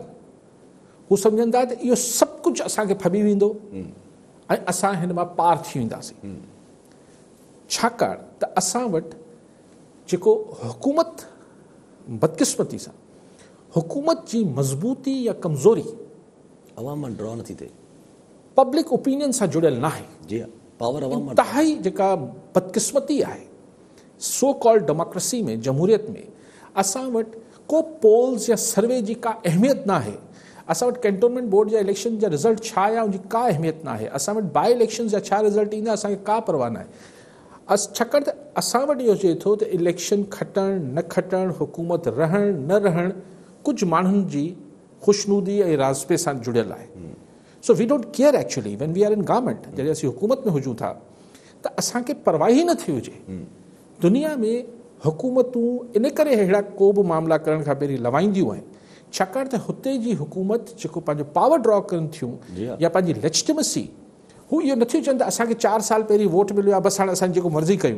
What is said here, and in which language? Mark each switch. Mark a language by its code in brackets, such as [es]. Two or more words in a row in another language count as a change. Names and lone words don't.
[sd] हू सम्झनि था त इहो सभु कुझु असांखे फबी वेंदो ऐं असां हिन मां पार थी वेंदासीं, छाकाणि त असां वटि जेको हुकूमत बदकिस्मती सां हुकूमत जी मज़बूती या कमज़ोरी अवाम मां ड्रॉ नथी थिए, [en] public opinion [sd] सां जुड़ियल न आहे। जी पावर अवाम मां इंतिहाई जेका बदकिस्मती आहे [en] so-called democracy [sd] में, जमहूरियत में असां वटि को पोल्स या सर्वे जी का अहमियत न आहे। असां वटि [en] cantonment board [sd] जा इलेक्शन जा रिज़ल्ट छा आहे उनजी का अहमियत न आहे। असां वटि [en] by election [sd] जा छा रिज़ल्ट ईंदा असांखे का परवाह न आहे। छाकाणि त असां वटि इहो चए थो त इलेक्शन खटणु न खटणु, हुकूमत रहणु न रहणु कुझु माण्हुनि जी ख़ुशनूदी ऐं राज़पे सां जुड़ियल आहे। [en] So we don't care actually when we are in government. [sd] जॾहिं असीं हुकूमत में हुजूं था त असांखे परवाह ई न थी हुजे दुनिया में हुकूमतूं इन करे अहिड़ा को बि मामला करण खां पहिरीं लवाईंदियूं आहिनि छाकाणि त हुते जी हुकूमत जेको पंहिंजो [en] power draw [sd] कनि थियूं या पंहिंजी लेजिटिमेसी हू इहो नथियूं चवनि त असांखे 4 साल पहिरीं वोट मिलियो आहे बसि हाणे असां जेको मर्ज़ी कयूं.